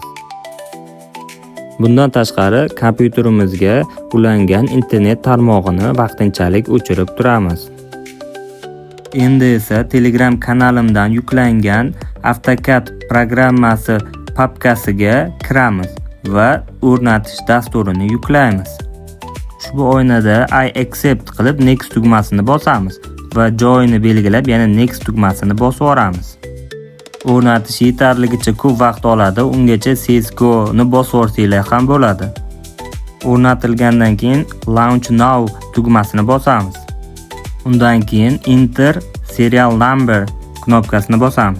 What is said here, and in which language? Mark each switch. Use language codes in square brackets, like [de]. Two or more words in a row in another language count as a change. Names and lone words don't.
[uz] Bundan tashqari, kompyuterimizga ulangan internet tarmog'ini vaqtinchalik o'chirib turamiz. Endi esa Telegram kanalimdan yuklangan AutoCAD programmasi papkasiga kiramiz va o'rnatish dasturini yuklaymiz. Ushbu oynada [en] I accept [uz] qilib next tugmasini bosamiz va joyini belgilab yana next tugmasini bosib yuboramiz. O'rnatish yetarligicha ko'p vaqt oladi, ungacha CSGO ni bosib yuborsanglar ham bo'ladi. O'rnatilgandan keyin [en] Launch Now [uz] tugmasini bosamiz. Undan keyin [en] Enter Serial Number [uz] knopkasini bosamiz.